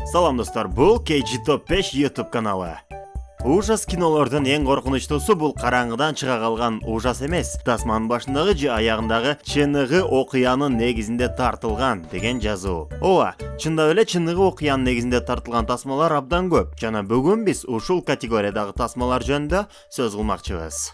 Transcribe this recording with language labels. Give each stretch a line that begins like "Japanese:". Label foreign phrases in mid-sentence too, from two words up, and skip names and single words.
Kyrgyz: Салам достар, бұл KG Top 5 YouTube каналы. Ужас кинолордун ең коркунучтуусу бул караңгыдан чыга калган ужас эмес, тасманын башындагы же аягындагы чыныгы окуянын негизинде тартылган деген жазуу. Ооба, чындап эле чыныгы окуянын негизинде тартылган тасмалар абдан көп. Жана бүгүн биз ушул категориядагы тасмалар жөнүндө сөз кылмакчыбыз.